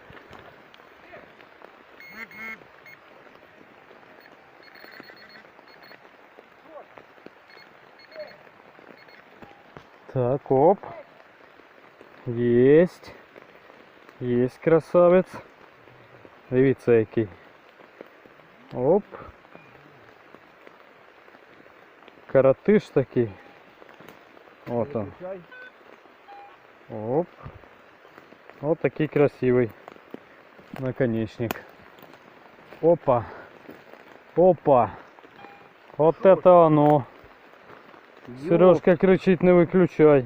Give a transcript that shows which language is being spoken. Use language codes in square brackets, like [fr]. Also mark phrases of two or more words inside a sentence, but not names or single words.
[uk] Так, оп. Єсть. Єсть красавець. Дивіться який. Оп. Каратиш такий. [ru] Вот он. Оп. Вот такий красивый наконечник. Опа. Опа. Вот это оно. [uk] Сережка кричить: [ru] не выключай.